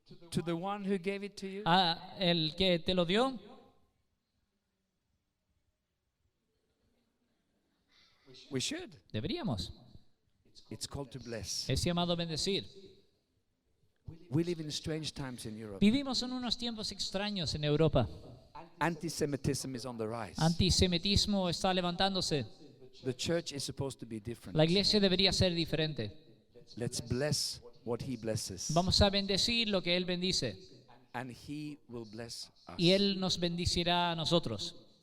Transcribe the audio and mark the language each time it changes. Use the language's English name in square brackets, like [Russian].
[English] to the one who gave it to you? [Spanish] a el que te lo dio? [English] We should. [Spanish] Deberíamos. [English] It's called to bless. [Spanish] Es llamado bendecir. [English] We live in strange times in Europe. [Spanish] Vivimos en unos tiempos extraños en Europa. [English] Anti-Semitism is on the rise. [Spanish] Antisemitismo está levantándose. [English] The church is supposed to be different. [Spanish] La iglesia debería ser diferente. [English] Let's bless what he blesses. [Spanish] Vamos a bendecir lo que Él bendice. [English] And he will bless us. [Spanish] Y Él nos bendecirá a nosotros.